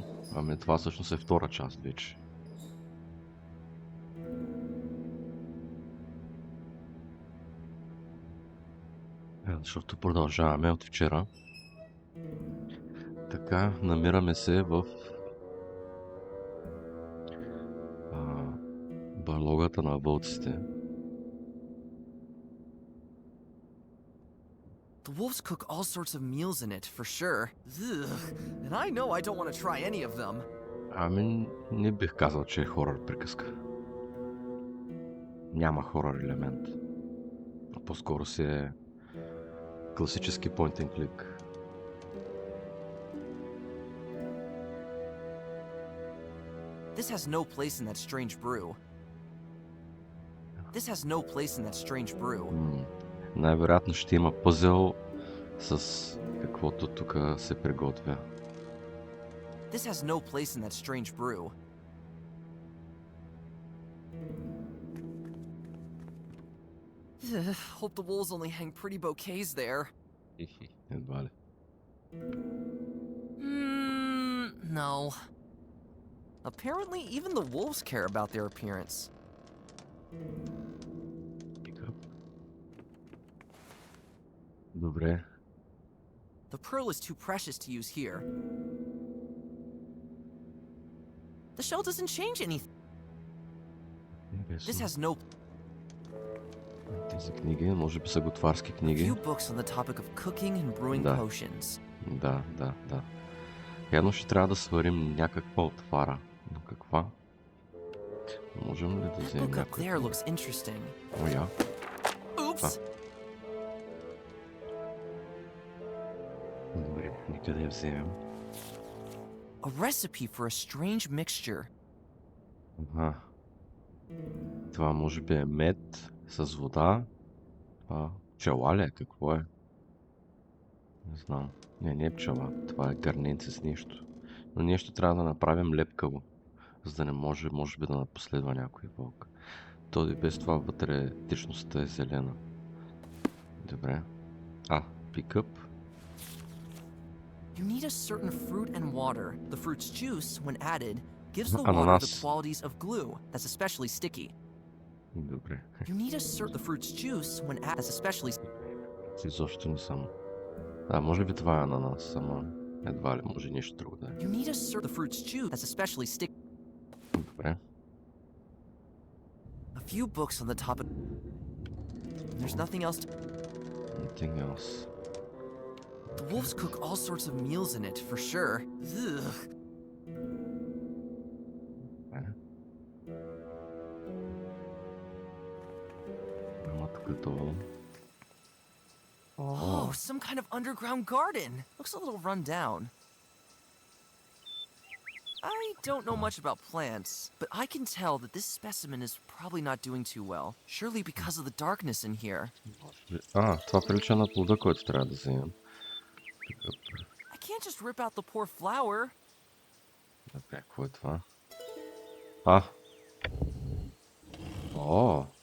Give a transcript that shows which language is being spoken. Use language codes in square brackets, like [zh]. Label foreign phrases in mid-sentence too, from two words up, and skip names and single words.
[bg] Ами това всъщност е втора част вече. Защото продължаваме от вчера. Така, намираме се в барлогата на вълците. [en] The wolves cook all sorts of meals in it, for sure. Ugh, and I know I don't want to try any of them. [bg] Ами, не бих казал, че е хорър приказка. Няма хорър елемент. По-скоро си е класически [en] point and click. This has no place in that strange brew. This has no place in that strange brew. [bg] Най-вероятно ще има пъзел с каквото тук се приготвя. [en] This has no place in that strange brew. Hope the wolves only hang pretty bouquets there. [bg] Едва ли. [en] No. Apparently, even the wolves care about their appearance. [bg] Добре. [en] The pearl is too precious to use here. The shell doesn't change anything. This has no... [bg] Тези книги, може би са готварски книги. [en] Few books on the topic of cooking and brewing [bg] Да. [en] potions. [bg] Да. Явно ще трябва да сварим някаква отвара. Но каква? Можем ли да [en] That [bg] вземем [en] book up [bg] някаква? [en] there looks interesting. [bg] О, я. [en] Oops! [bg] Добре, нека да я вземем. [en] A recipe for a strange mixture. [bg] Това може би е мед с вода. Пчела ли е? Какво е? Не знам. Не е пчела. Това е гърненце с нещо. Но нещо трябва да направим лепкаво, за да не може би да напоследва някой вълк. То и без това вътре течността е зелена. Добре. [en] Pick up. You need a certain fruit and water. The fruit's juice, when added, gives the water the [bg] Ananas. [en] qualities of glue that's especially sticky. [bg] Добре. [en] You need the fruit's juice, when added, that's especially... [bg] Изобщо не съм. Може би това е ананас, ама едва ли може нещо друго да е. [en] You need the fruit's juice that's especially sticky. [bg] Добре. [en] A few books on the topic. There's nothing else to... Nothing else. The wolves cook all sorts of meals in it, for sure. Ugh. [bg] Като... [en] Oh, some kind of underground garden. Looks a little run down. I don't know much about plants, but I can tell that this specimen is probably not doing too well. Surely because of the darkness in here. [bg] Това прилича на плода, който трябва да вземем. [en] I can't just rip out the poor flower. [bg] Добре, какво е това? О!